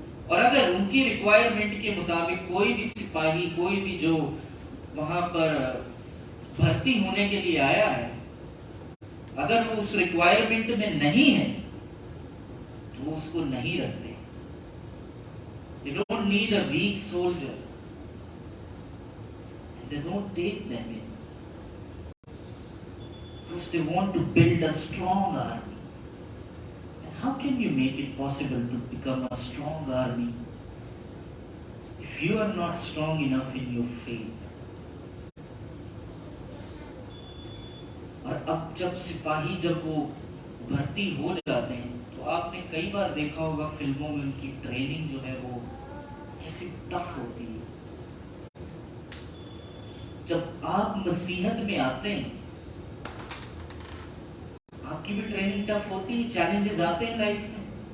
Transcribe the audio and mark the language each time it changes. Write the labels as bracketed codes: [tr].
[hi] और अगर उनकी रिक्वायरमेंट के मुताबिक कोई भी सिपाही, कोई भी जो वहां पर भर्ती होने के लिए आया है, अगर वो उस रिक्वायरमेंट में नहीं है तो वो उसको नहीं रखते। [en] They don't need a weak soldier. They don't take them in. Because they want to build a strong army. And how can you make it possible to become a strong army if you are not strong enough in your faith? [hi] और अब जब सिपाही जब वो भर्ती हो जाते हैं तो आपने कई बार देखा होगा फिल्मों में उनकी ट्रेनिंग जो है वो कैसी टफ होती है। जब आप मसीहत में आते हैं आपकी भी ट्रेनिंग टफ होती है, चैलेंजेस आते हैं लाइफ में।